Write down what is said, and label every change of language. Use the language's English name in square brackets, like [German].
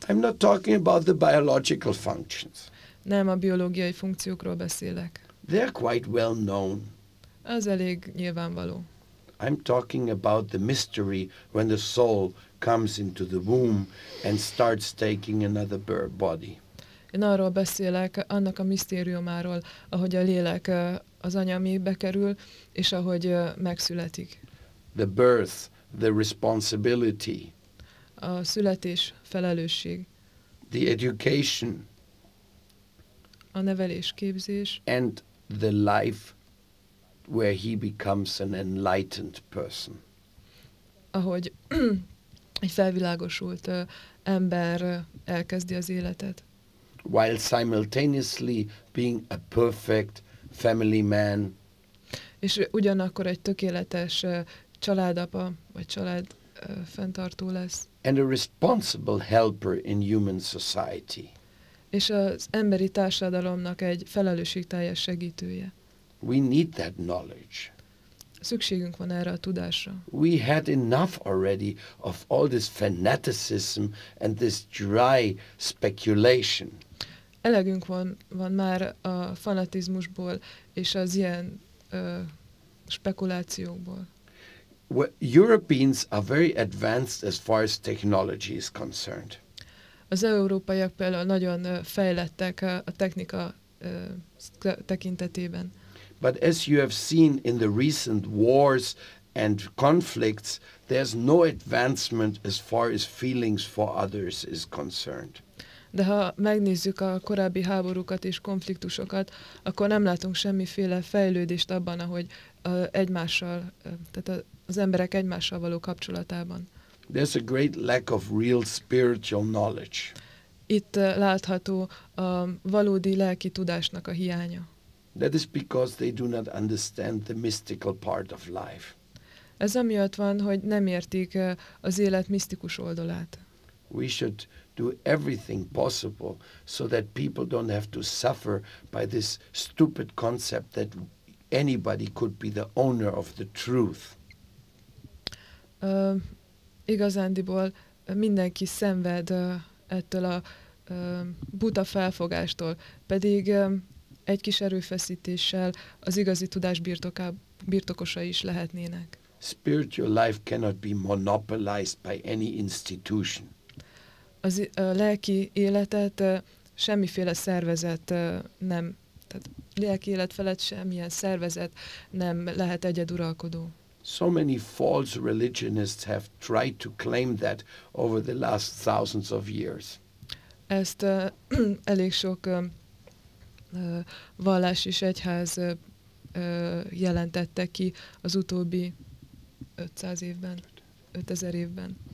[English] I'm not talking about the biological functions. [Hungarian] Nem a biológiai funkciókról beszélek. [English] They are quite well known. [Hungarian] Az elég nyilvánvaló. [English] I'm talking about the mystery when the soul comes into the womb and starts taking another body. [Hungarian] Én arról beszélek, annak a misztériumáról, ahogy a lélek az anya mélybe kerül, és ahogy megszületik. [English] The birth, the responsibility. [Hungarian] A születés felelősség. [English] The education. [Hungarian] A nevelés képzés. [English] And the life where he becomes an enlightened person. [Hungarian] Ahogy egy felvilágosult ember elkezdi az életet. [English] While simultaneously being a perfect family man. [Hungarian] És ugyanakkor egy tökéletes családapa vagy család fenntartó lesz. [English] And a responsible helper in human society. [Hungarian] És az emberi társadalomnak egy felelősségteljes segítője. [English] We need that knowledge. [Hungarian] Szükségünk van erre a tudásra. [English] We had enough already of all this fanaticism and this dry speculation. [Hungarian] Elegünk van már a fanatizmusból és az ilyen spekulációkból. [English] Well, Europeans are very advanced as far as technology is concerned. [Hungarian] Az európaiak például nagyon fejlettek a technika tekintetében. [English] But as you have seen in the recent wars and conflicts, there's no advancement as far as feelings for others is concerned. [Hungarian] De ha megnézzük a korábbi háborúkat és konfliktusokat, akkor nem látunk semmiféle fejlődést abban, ahogy egymással, tehát az emberek egymással való kapcsolatában. [English] There's a great lack of real spiritual knowledge. [Hungarian] Itt látható a valódi lelki tudásnak a hiánya. [English] That is because they do not understand the mystical part of life. [Hungarian] Ez amiatt van, hogy nem értik az élet misztikus oldalát. [English] We should do everything possible so that people don't have to suffer by this stupid concept that anybody could be the owner of the truth. [Hungarian] Igazándiból mindenki szenved ettől a buta felfogástól, pedig egy kis erőfeszítéssel az igazi tudás birtokosa is lehetnének. [English] Spiritual life cannot be monopolized by any institution. [Hungarian] Az a lelki életet semmiféle szervezet nem, tehát lelki élet felett semmilyen szervezet nem lehet egyeduralkodó. [English] So many false religionists have tried to claim that over the last thousands of years. [Hungarian] Ezt elég sok vallás és egyház jelentette ki az utóbbi 500 évben, 5000 évben.